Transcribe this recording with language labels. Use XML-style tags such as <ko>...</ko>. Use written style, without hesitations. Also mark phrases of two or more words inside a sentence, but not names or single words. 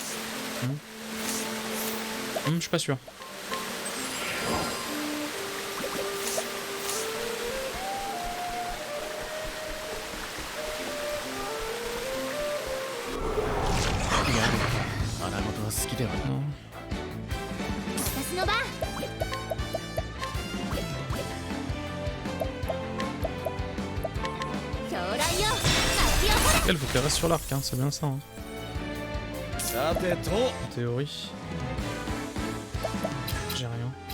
<fr>Je suis pas sûr. Non.</fr> <ja>私の番。狂乱よ、咲き誇れ。</ja> <fr>Elle faut qu'elle reste sur l'arc, hein, c'est bien ça. Hein.</fr> <ja>さてと。</ja> <fr>En théorie. J'ai rien.</fr>